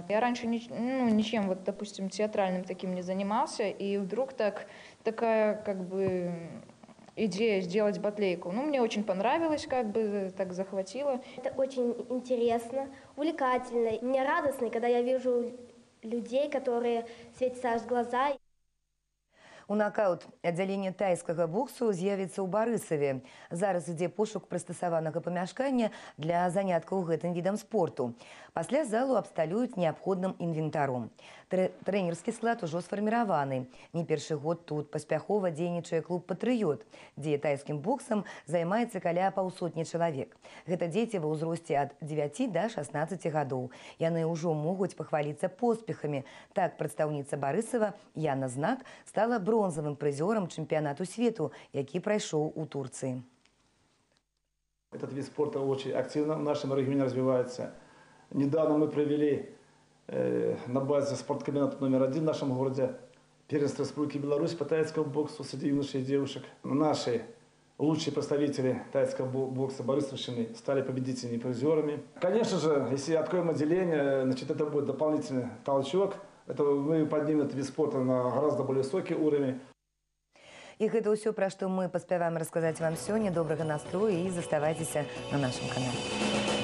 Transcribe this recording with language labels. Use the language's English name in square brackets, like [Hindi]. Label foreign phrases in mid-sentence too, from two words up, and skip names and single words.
[Russian] Я раньше ничем, вот, допустим, театральным таким не занимался, и вдруг такая как бы идея сделать батлейку. Мне очень понравилось, как бы так захватило. Это очень интересно, увлекательно. Мне радостно, когда я вижу людей, которые светятся аж глаза. [Belarusian] У накаут аддзяленне тайскага боксу з'явіцца ў Барысаве. Зараз ідзе пошук прыстасаванага памяшкання для заняткаў гэтым відам спорту. Пасля залу абсталююць неабходным інвентаром. Трэнерскі склад ужо сфарміраваны. Не першы год тут паспяхова дзейнічае клуб «Патрыёт», дзе тайскім боксам займаецца каля паўсотні чалавек. Гэта дзеці ва ўзросце ад 9 да 16 гадоў. Яны ўжо могуць пахваліцца поспехамі. Так прадстаўніца Барысава Яна Знак стала бронзавым прызёрам чэмпіянату свету, які прайшоў у Турцыі. [Russian] Этот вид спорта очень активно в нашем регионе развивается. Недавно мы провели на базе спорткомбината номер 1 в нашем городе первенство Республики Беларусь по тайскому боксу среди юношей и девушек. Наши лучшие представители тайского бокса борысовщины стали победителями и призерами. Конечно же, если откроем отделение, значит, это будет дополнительный толчок. Это мы поднимем этот вид спорта на гораздо более высокий уровень. [Belarusian] І гэта ўсё, пра што мы паспяваем расказаць вам сёння. Добрага настрою і заставайцеся на нашым канале.